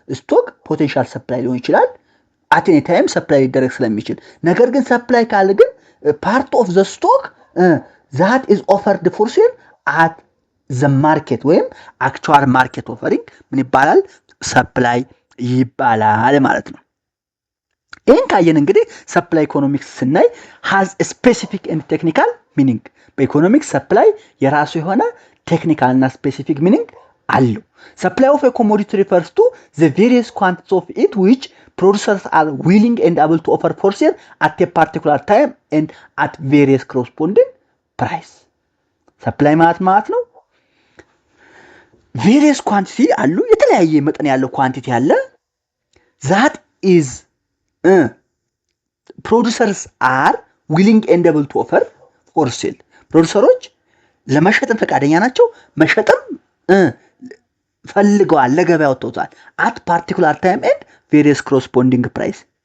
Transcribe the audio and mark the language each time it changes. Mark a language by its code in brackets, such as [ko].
[am] ስቶክ ፖቴንሻል ሰፕላይ ሊሆን ይችላል። [en] አት ኤኒ ታይም [am] ሰፕላይ ሊደረግ ስለሚችል። ነገር ግን ሰፕላይ ካለ ግን [en] ፓርት ኦፍ ዘ ስቶክ that is offered for sale at the market [am] ወይም [en] actual market offering [am] ምን ይባላል? ሰፕላይ ይባላል ማለት ነው። ይሄን ካየን እንግዲህ ሰፕላይ ኢኮኖሚክስ ስናይ [en] has a specific and technical meaning። [am] በኢኮኖሚክስ ሰፕላይ የራሱ የሆነ ቴክኒካል እና ስፔሲፊክ ሚኒንግ አሉ። [en] supply of a commodity refers to the various quantities of it which producers are willing and able to offer for sale at a particular time and at various corresponding price. supply ማለት ነው various quantity [am] አሉ የተለያየ መጠን ያለው [en] quantity አለ that is producers are willing and able to offer for sale. [am] ፕሮዲሰሮች ለመሸጥም ፈቃደኛ ናቸው መሸጥም ፈልገዋል ለገበያ ወጥተዋል [en] at particular time and various corresponding price.